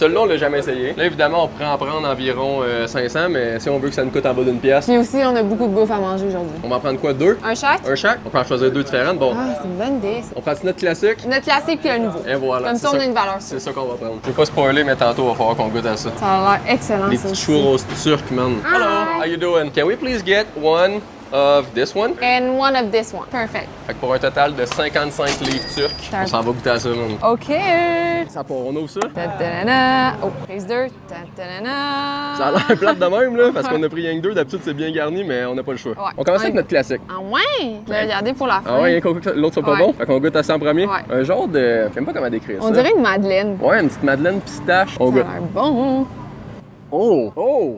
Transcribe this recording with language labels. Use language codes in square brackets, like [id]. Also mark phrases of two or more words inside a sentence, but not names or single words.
[fr] Celui-là, on l'a jamais essayé. Là, évidemment, on pourrait en prendre environ 500, mais si on veut que ça nous coûte en bas d'une pièce, Puis aussi, on a beaucoup de bouffe à manger aujourd'hui. on va en prendre quoi? Deux? Un chaque? Un chaque? On peut en choisir deux différentes. Bon, Ah, c'est une bonne idée, ça. on prend notre classique? Notre classique puis le nouveau. Et voilà. Comme c'est ça, on a une valeur sûre. C'est ça qu'on va prendre. Je veux pas spoiler, mais tantôt, il va falloir qu'on goûte à ça. Ça a l'air excellent, Les ça petits aussi. churros turcs, [en] man. Hello, how you doing? Can we please get one of this one? And one of this one. Perfect. [fr] Fait que pour un total de 55 livres turcs, on s'en va goûter à ça, man. OK. Ça part, on ouvre ça? Ta-ta-na-na. Oh, prise 2. Ta-ta-na-na. Ça a l'air plate de même, là, parce qu'on a pris rien que deux. D'habitude, c'est bien garni, mais on n'a pas le choix. Ouais. On commence avec notre classique. Ah ouais? Je l'ai regardé pour la fin. Ah ouais, rien qu'on goûte l'autre soit pas Ouais. bon. Fait qu'on goûte à ça en premier. Ouais. Un genre de. J'aime pas comment décrire ça. On dirait une madeleine. Ouais, une petite madeleine pistache. On Ça a goûte. l'air bon. Oh! Oh!